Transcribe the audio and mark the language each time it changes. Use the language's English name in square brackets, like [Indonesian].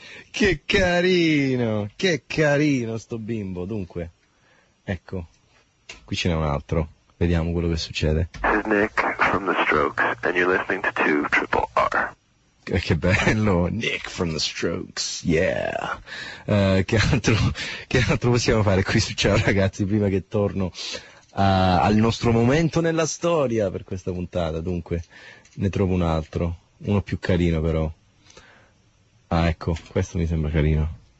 [Italian] Che carino, che carino sto bimbo. Dunque, ecco, qui ce n'è un altro, vediamo quello che succede. [English] This is Nick from the Strokes and you're listening to 2RRR. [Italian] Che bello, Nick from the Strokes, yeah. Che altro possiamo fare qui su Ciao Ragazzi prima che torno al nostro momento nella storia per questa puntata? Dunque, ne trovo un altro, uno più carino però. Ah, ecco, questo mi sembra carino.